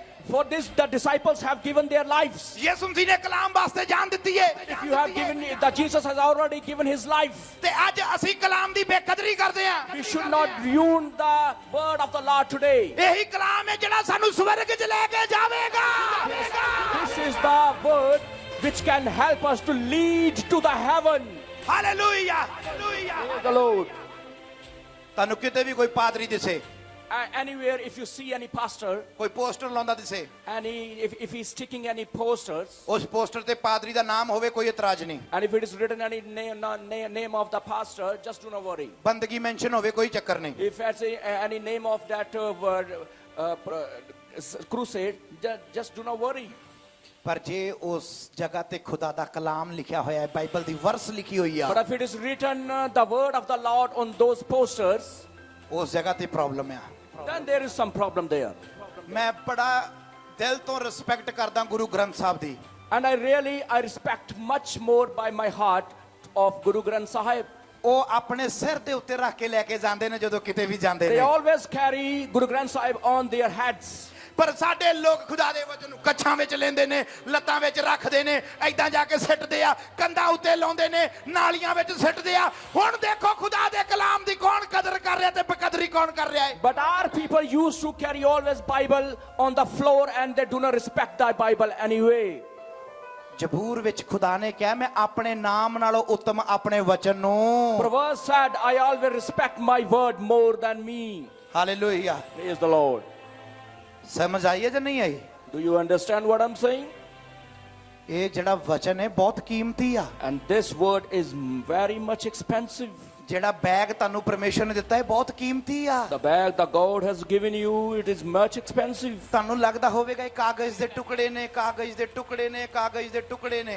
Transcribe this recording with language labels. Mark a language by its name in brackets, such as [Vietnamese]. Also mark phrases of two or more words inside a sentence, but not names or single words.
[English] For this, the disciples have given their lives. [Punjabi] ਯਿਸੂ ਮਸੀਹ ਨੇ ਕਲਾਮ ਵਾਸਤੇ ਜਾਨ ਦਿੱਤੀ ਹੈ [English] If you have given, that Jesus has already given His life. [Punjabi] ਤੇ ਅੱਜ ਅਸੀਂ ਕਲਾਮ ਦੀ ਬੇਕਦਰੀ ਕਰਦੇ ਹਾਂ [English] We should not ruin the word of the Lord today. [Punjabi] ਇਹੀ ਕਲਾਮ ਹੈ ਜਿਹੜਾ ਸਾਨੂੰ ਸਵਰਗ 'ਚ ਲੈ ਕੇ ਜਾਵੇਗਾ [English] This is the word which can help us to lead to the heaven. [Punjabi] ਹਾਲੇਲੂਇਆ ਹਾਲੇਲੂਇਆ [English] Praise the Lord. [Punjabi] ਤੁਹਾਨੂੰ ਕਿਤੇ ਵੀ ਕੋਈ ਪਾਦਰੀ ਦਿਸੇ [English] Anywhere, if you see any pastor, [Punjabi] ਕੋਈ ਪੋਸਟਰ ਲਾਉਂਦਾ ਦਿਸੇ [English] if he's sticking any posters, [Punjabi] ਉਸ ਪੋਸਟਰ ਤੇ ਪਾਦਰੀ ਦਾ ਨਾਮ ਹੋਵੇ ਕੋਈ ਇਤਰਾਜ਼ ਨਹੀਂ [English] and if it is written any name of the pastor, just do not worry. [Punjabi] ਬੰਦਗੀ ਮੈਂਸ਼ਨ ਹੋਵੇ ਕੋਈ ਚੱਕਰ ਨਹੀਂ [English] If it's any name of that crusade, just do not worry. [Punjabi] ਪਰ ਜੇ ਉਸ ਜਗ੍ਹਾ ਤੇ ਖੁਦਾ ਦਾ ਕਲਾਮ ਲਿਖਿਆ ਹੋਇਆ ਹੈ ਬਾਈਬਲ ਦੀ ਵਰਸ ਲਿਖੀ ਹੋਈ ਆ [English] But if it is written the word of the Lord on those posters, [Punjabi] ਉਸ ਜਗ੍ਹਾ ਤੇ ਪ੍ਰੋਬਲਮ ਆ [English] then there is some problem there. [Punjabi] ਮੈਂ ਬੜਾ ਦਿਲ ਤੋਂ ਰਿਸਪੈਕਟ ਕਰਦਾ ਗੁਰੂ ਗ੍ਰੰਥ ਸਾਹਿਬ ਦੀ। [English] And I respect much more by my heart of Guru Granth Sahib. [Punjabi] ਉਹ ਆਪਣੇ ਸਿਰ ਦੇ ਉੱਤੇ ਰੱਖ ਕੇ ਲੈ ਕੇ ਜਾਂਦੇ ਨੇ ਜਦੋਂ ਕਿਤੇ ਵੀ ਜਾਂਦੇ [English] They [Punjabi] ਨੇ। [English] always carry Guru Granth Sahib on their heads. [Punjabi] ਪਰ ਸਾਡੇ ਲੋਕ ਖੁਦਾ ਦੇ ਵਚਨ ਨੂੰ ਕੱਛਾਂ ਵਿੱਚ ਲੈਂਦੇ ਨੇ, ਲੱਤਾਂ ਵਿੱਚ ਰੱਖਦੇ ਨੇ, ਐਦਾਂ ਜਾ ਕੇ ਸਿੱਟਦੇ ਆ, ਕੰਧਾਂ ਉੱਤੇ ਲਾਉਂਦੇ ਨੇ, ਨਾਲੀਆਂ ਵਿੱਚ ਸਿੱਟਦੇ ਆ। ਹੁਣ ਦੇਖੋ ਖੁਦਾ ਦੇ ਕਲਾਮ ਦੀ ਕੌਣ ਕਦਰ ਕਰ ਰਿਹਾ ਤੇ ਬੇਕਦਰੀ ਕੌਣ ਕਰ ਰਿਹਾ ਹੈ। [English] But our people used to carry always Bible on the floor and they do not respect the Bible anyway. [Punjabi] ਜ਼ਬੂਰ ਵਿੱਚ ਖੁਦਾ ਨੇ ਕਿਹਾ ਮੈਂ ਆਪਣੇ ਨਾਮ ਨਾਲੋਂ ਉੱਤਮ ਆਪਣੇ ਵਚਨ ਨੂੰ। [English] Proverbs said, I always respect my word more than me. [Punjabi] ਹਾਲੇਲੂਇਆ। [English] Praise the Lord. [Punjabi] ਸਮਝ ਆਈ ਹੈ ਜਾਂ ਨਹੀਂ ਆਈ? [English] Do you understand what I'm saying? [Punjabi] ਇਹ ਜਿਹੜਾ ਵਚਨ ਹੈ ਬਹੁਤ ਕੀਮਤੀ ਆ। [English] And this word is very much expensive. [Punjabi] ਜਿਹੜਾ ਬੈਗ ਤੁਹਾਨੂੰ ਪਰਮੇਸ਼ਰ ਨੇ ਦਿੱਤਾ ਹੈ ਬਹੁਤ ਕੀਮਤੀ ਆ। [English] The bag that God has given you, it is much expensive. [Punjabi] ਤੁਹਾਨੂੰ ਲੱਗਦਾ ਹੋਵੇਗਾ ਇਹ ਕਾਗਜ਼ ਦੇ ਟੁਕੜੇ ਨੇ, ਕਾਗਜ਼ ਦੇ ਟੁਕੜੇ ਨੇ, ਕਾਗਜ਼ ਦੇ ਟੁਕੜੇ ਨੇ।